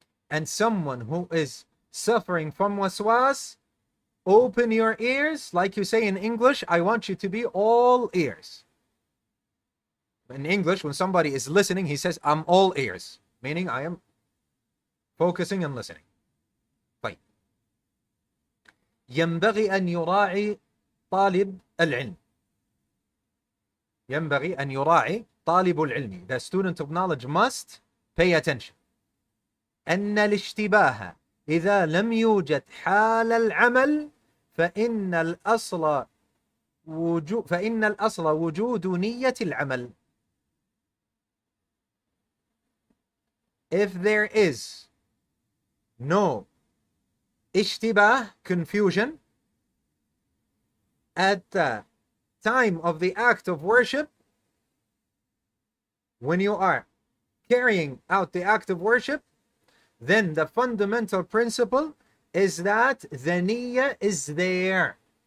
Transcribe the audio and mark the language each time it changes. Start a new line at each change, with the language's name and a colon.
English: And someone who is suffering from waswas, open your ears. Like you say in English, I want you to be all ears. In English, when somebody is listening, he says, I'm all ears. Meaning I am focusing and listening. طيب.
Arabic: ينبغي أن يراعي طالب العلم. ينبغي أن يراعي طالب العلم.
English: The student of knowledge must pay attention.
Arabic: أن الاشتباه إذا لم يوجد حال العمل فإن الأصل وجود نية العمل.
English: If there is no اشتباه, confusion, at the time of the act of worship, when you are carrying out the act of worship, then the fundamental principle is that the niyyah is there.